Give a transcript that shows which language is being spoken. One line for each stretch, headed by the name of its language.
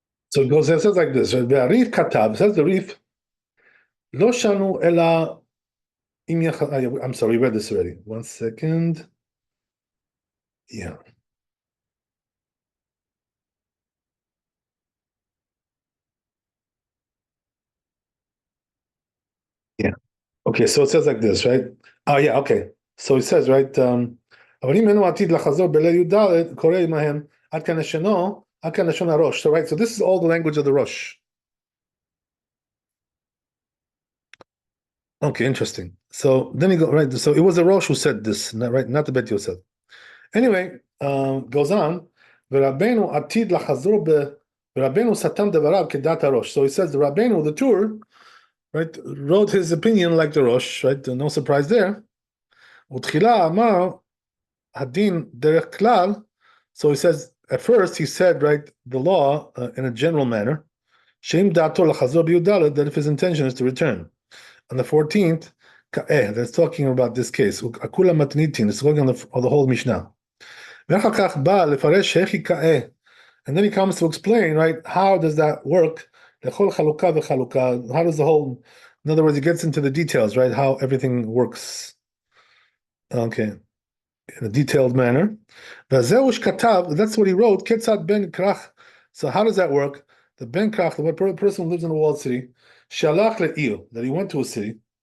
English: So it says like this.
Hebrew: Ve'arif katav,
English: says the Rif,
Hebrew: lo shanu ela im
English: I'm sorry, we read this already. 1 second. Yeah. Yeah. Okay, so it says like this, right? Oh, yeah, okay. So it says, right,
Hebrew: אבל אם אינו עתיד לחזור בליל י"ד, קורא עמהם Ad kan lashano, ad kan lashon harosh.
English: So right, so this is all the language of the Rosh. Okay, interesting. So then he go right. So it was the Rosh who said this, not the Bet Yosef. Anyway, goes on.
Hebrew: ורבנו עתיד לחזור ורבנו סתם דבריו כדעת הראש.
English: So he says the Rabbeinu, the Tur, right, wrote his opinion like the Rosh, right? No surprise there.
Hebrew: ותחילה אמר הדין דרך כלל.
English: So he says, at first he said, right, the law in a general manner,
Hebrew: שאם דעתו לחזור בי"ד,
English: that if his intention is to return. On the 14th, that's talking about this case.
Hebrew: הכולה מתניתין,
English: it's talking on the whole Mishnah.
Hebrew: ואחר כך בא לפרש איך יקאה.
English: And then he comes to explain, right, how does that work?
Hebrew: לכל חלוקה וחלוקה.
English: How does the whole, in other words, he gets into the details, right, how everything works. Okay, in a detailed manner.
Hebrew: וזהו שכתב,
English: that's what he wrote,
Hebrew: כיצד בן כרך.
English: So how does that work? The ben krach, the person who lives in a walled city,
Hebrew: shalach le'ir,
English: that he went to a city,